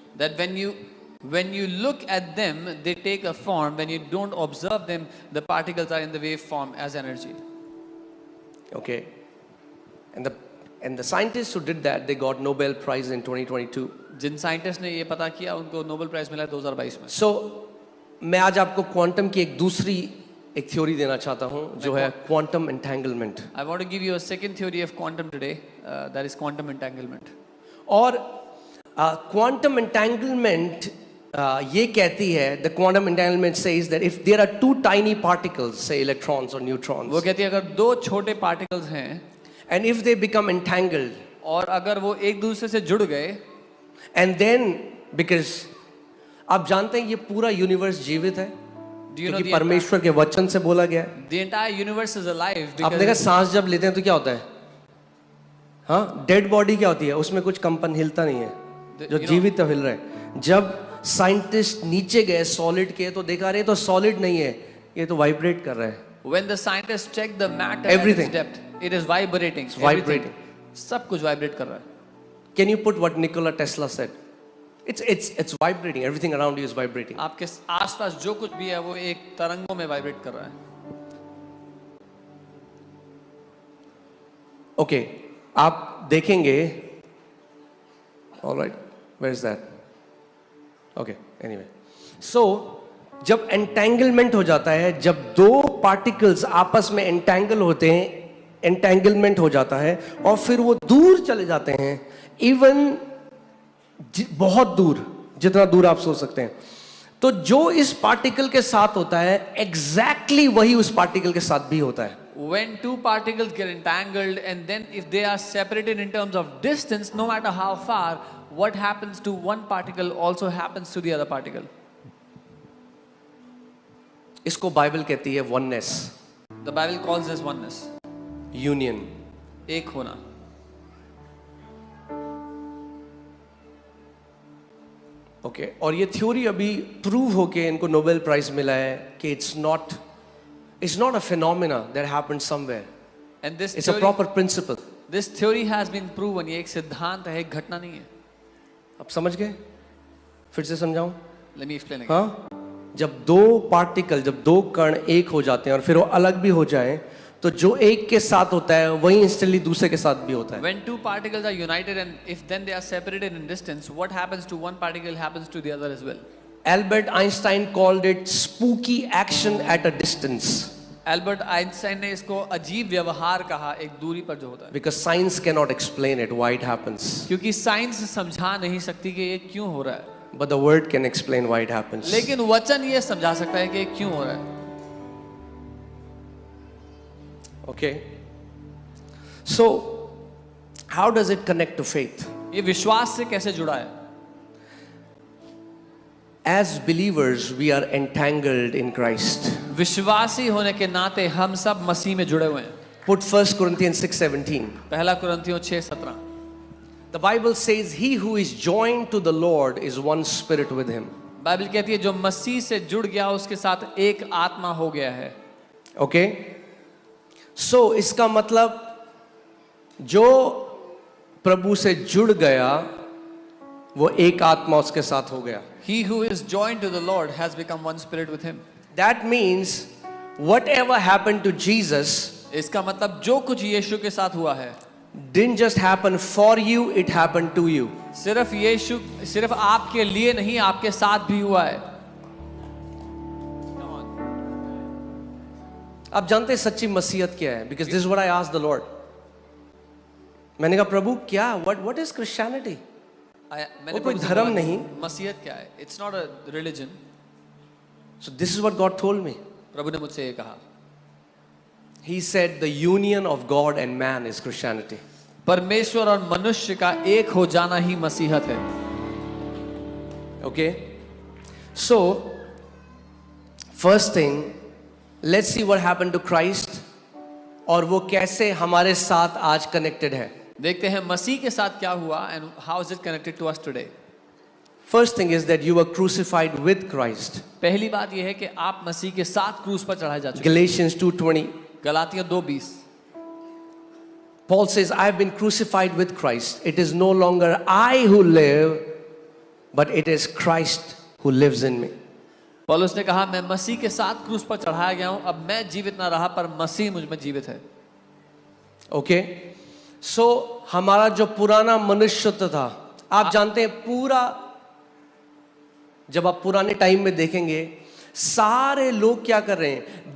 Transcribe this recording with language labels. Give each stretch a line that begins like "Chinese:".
English: That when you look at them, they take a form. When you don't observe them, the particles are in the wave form as energy. Okay, and the scientists who did that, they got Nobel Prize in 2022.
Hindi: Jin scientist ने ये पता किया उनको Nobel prize मिला 2022 में। So मैं आज आपको क्वांटम की एक थ्योरी देना चाहता हूँ जो है quantum entanglement.
English: I want to give you a second theory of quantum today, that is quantum entanglement.
Hindi: और क्वांटम एंटेंगलमेंट ये कहती है,
English: the quantum entanglement says that if there are two tiny particles, say electrons और neutrons,
Hindi: वो कहती है अगर दो छोटे पार्टिकल्स हैं
English: and if they become entangled,
Hindi: और अगर वो एक दूसरे से जुड़ गए,
English: and then because
Hindi: आप जानते हैं ये पूरा यूनिवर्स जीवित है क्योंकि परमेश्वर के वचन से बोला गया है।
English: The entire universe is alive
Hindi: आप देखा सांस जब लेते हैं तो क्या होता है? हाँ, डेड बॉडी क्या होती है? उसमें कुछ कंपन हिलता नहीं है, जो जीवित तो हिल रहा है। जब साइंटिस्ट नीचे गए सॉलिड के तो देखा रहे तो सॉलिड नहीं है, ये तो वाइब्रेट कर रहा है।
English: When the scientists check the matter Everything. at its depth, it is vibrating. It's vibrating.
Hindi: सब कुछ वाइब्रेट कर रहा है।
English: Can you put what Nikola Tesla said? It's vibrating. Everything around you is vibrating.
Hindi: आपके आसपास जो कुछ भी है वो एक तरंगों में वाइब्रेट कर रहा है। Okay, आप देखेंगे।
English: All right, where is that? Okay, anyway.
Hindi: So जब एंटेंगलमेंट हो जाता है, जब दो पार्टिकल्स आपस में एंटेंगल होते हैं, एंटेंगलमेंट हो जाता है और फिर वो दूर चले जाते हैं, इवन बहुत दूर, जितना दूर आप सोच सकते हैं। तो जो इस पार्टिकल के साथ होता है एग्जैक्टली वही उस पार्टिकल के साथ भी होता है।
English: When two particles get entangled and then if they are separated in terms of distance, no matter how far, what happens to one particle also happens to the other particle.
Hindi: इसको Bible कहती है oneness,
English: The Bible calls this oneness. Union,
Hindi: एक होना। Okay और ये theory अभी prove होके इनको नोबेल प्राइज मिला है कि
English: It's not a phenomena that happened somewhere, And this it's a proper principle. this theory has been proven.
Hindi: ये एक सिद्धांत है, एक घटना नहीं है। आप समझ गए? फिर से समझाऊं?
English: Let me explain again.
Hindi: हाँ, जब दो कण एक हो जाते हैं और फिर वो अलग भी हो जाएं, तो जो एक के साथ होता है वही इंस्टेंटली दूसरे के साथ भी होता है।
English: When two particles are united and if then they are separated in distance, what happens to one particle happens to the other as well. Albert Einstein called it spooky action at a distance.
Hindi: Albert Einstein ने इसको अजीब व्यवहार कहा, एक दूरी पर जो होता है।
English: Because science cannot explain it why it happens.
Hindi: क्योंकि साइंस समझा नहीं सकती कि ये क्यों हो रहा है।
English: But the word can explain why it happens.
Hindi: लेकिन वचन ये समझा सकता है कि ये क्यों हो रहा है।
English: Okay. So, how does it connect to faith?
Hindi: ये विश्वास से कैसे जुड़ा है?
English: As believers, we are entangled in Christ.
Hindi: विश्वासी होने के नाते हम सब मसीह में जुड़े हुए हैं।
English: Put 1 Corinthians 6:17.
Hindi: पहला कुरिन्थियों 6:17।
English: The Bible says, he who is joined to the Lord is one spirit with him.
Hindi: Bible कहती है जो मसीह से जुड़ गया उसके साथ एक आत्मा हो गया है.
English: Okay?
Hindi: So इसका मतलब जो प्रभु से जुड़ गया वो एक आत्मा उसके साथ हो गया.
English: He who is joined to the Lord has become one spirit with him. That means whatever happened to Jesus
Hindi: इसका मतलब जो कुछ यीशु के साथ हुआ है
English: didn't just happen for you, it happened to you.
Hindi: सिर्फ आपके लिए नहीं, आपके साथ भी हुआ है. आप जानते हैं सच्ची मसीहत क्या है?
English: Because this is what I asked the Lord.
Hindi: मैंने कहा प्रभु क्या?
English: What is Christianity?
Hindi: वो कोई धर्म नहीं. मसीहत क्या है?
English: It's not a religion. So this is what God told me.
Hindi: प्रभु ने मुझसे ये कहा.
English: He said the union of God and man is Christianity.
Hindi: परमेश्वर और मनुष्य का एक हो जाना ही मसीहत है.
English: Okay? So, first thing, let's see what happened to Christ
Hindi: और वो कैसे हमारे साथ आज
English: connected है.
Hindi: देखते हैं मसीह के साथ क्या हुआ
English: and how is it connected to us today. First thing is that you were crucified with Christ.
Hindi: पहली बात यह है कि आप मसीह के साथ क्रूस पर चढ़ाए जा चुके हैं.
English: Galatians 2:20.
Hindi: गलातियों 2:20.
English: Paul says, I have been crucified with Christ. It is no longer I who live, but it is Christ who lives in me.
Hindi: पौलुस ने कहा मैं मसीह के साथ क्रूस पर चढ़ाया गया हूं, अब मैं जीवित ना रहा पर मसीह मुझ में जीवित है.
English: Okay?
Hindi: So हमारा जो पुराना मनुष्यत्व था, आप जानते हैं पूरा, जब आप पुराने टाइम में देखेंगे सारे लोग क्या कर रहे हैं?